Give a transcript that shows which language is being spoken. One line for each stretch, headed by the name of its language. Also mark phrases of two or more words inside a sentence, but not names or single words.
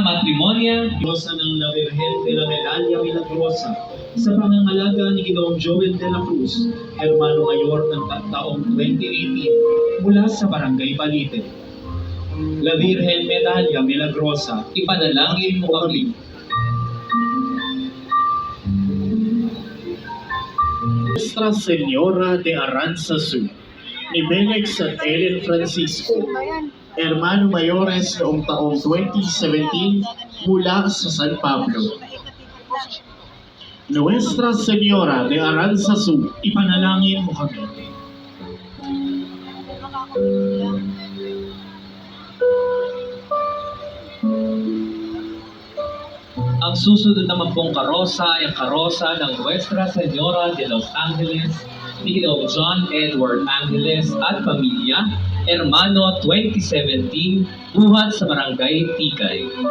Filipino: Diyosa ng La Virgen de la Medalla Milagrosa, sa pangangalaga ni Ginoong Joel de la Cruz,
Spanish: Hermano Mayor
Filipino: ng taong 2018 mula sa Barangay Balite. La Virgen Medalla Milagrosa, Ipanalangin mo kami. Nuestra Señora de Aranzazu, ni Beneg San Ellen Francisco,
Spanish: Hermano Mayores
Filipino: noong taong 2017 mula sa San Pablo. Nuestra Señora de Aranzazu, ipanalangin mo kami. Ang susunod naman pong karosa ay ang karosa ng Nuestra Señora de Los Angeles ni Ginoong John Edward Angeles at pamilya, Hermano 2017, buhat sa Barangay Tikay.